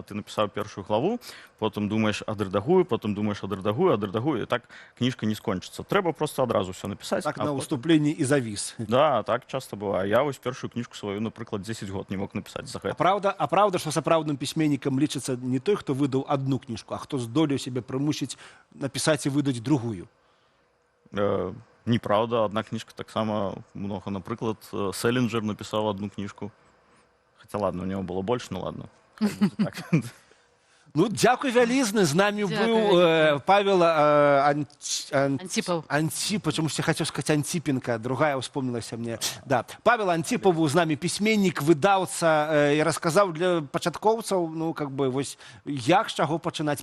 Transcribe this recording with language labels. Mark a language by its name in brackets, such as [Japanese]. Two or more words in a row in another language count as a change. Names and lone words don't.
[Belarusian] Ты напісаў першую главу, потым думаеш, адрэдагую, потым думаеш, адрэдагую, і так кніжка не скончыцца. Трэба проста адразу ўсё напісаць. Так на ўступленні і завіс. Да, так часта бывае. Я вось першую кніжку сваю, напрыклад, 10 год не мог напісаць за гэта. А правда, што сапраўдным пісьменнікам лічыцца не не той, хто выдаў одну кніжку, а хто здолеў сябе прымусіць напісаць і выдаць другую. [Russian] Неправда, одна книжка так само много. Например, Селлинджер написал одну книжку. Хотя ладно, у него было больше, ну ладно. [Belarusian] Ну, дзякуй вялізны, з намі быў Павел Антипов, чамусьці хацеў сказаць Антипенко, другая ўспомнілася мне. Да. Павел Антипов быў з намі пісьменнік, выдаўца, і расказаў для пачаткоўцаў, ну, [Russian] как бы, [Belarusian] вось, як, з чаго пачынаць.